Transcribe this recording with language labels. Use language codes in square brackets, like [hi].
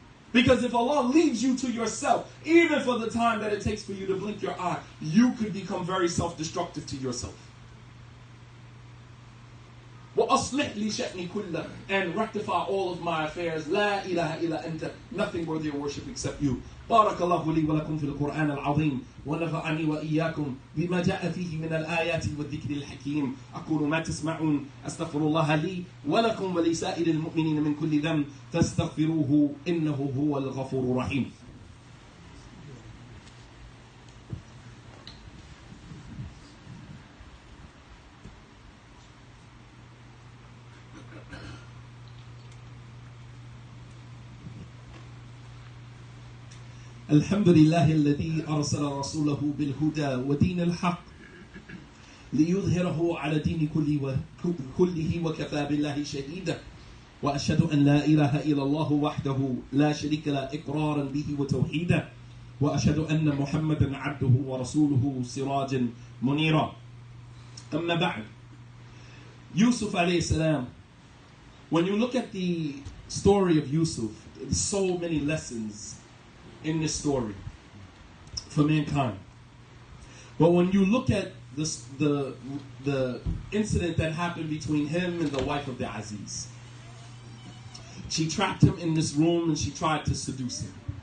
[en] Because if Allah leaves you to yourself, even for the time that it takes for you to blink your eye, you could become very self-destructive to yourself. [ar] وَأَصْلِحْ لِي شَأْنِي كُلَّهُ, [en] and rectify all of my affairs. [ar] لَا إِلَهَ إِلَّا أَنْتَ, [en] nothing worthy of worship except you. [ar] بارك الله لي ولكم في القرآن العظيم ونفعني وإياكم بما جاء فيه من الآيات والذكر الحكيم. أقول ما تسمعون أستغفر الله لي ولكم ولسائر المؤمنين من كل ذنب فاستغفروه إنه هو الغفور الرحيم. الحمد لله الذي أرسل رسوله بالهدى ودين الحق ليظهره على دين كله وكفى بالله شهيدا وأشهد أن لا إله إلا الله وحده لا شريك له إقرارا به وتوحيدا وأشهد أن محمدا عبده ورسوله سراجا منيرا. أما بعد, [en] Yusuf alayhi salam, when you look at the story of Yusuf, there's so many lessons in this story for mankind. But when you look at this, the incident that happened between him and the wife of the Aziz, she trapped him in this room and she tried to seduce him.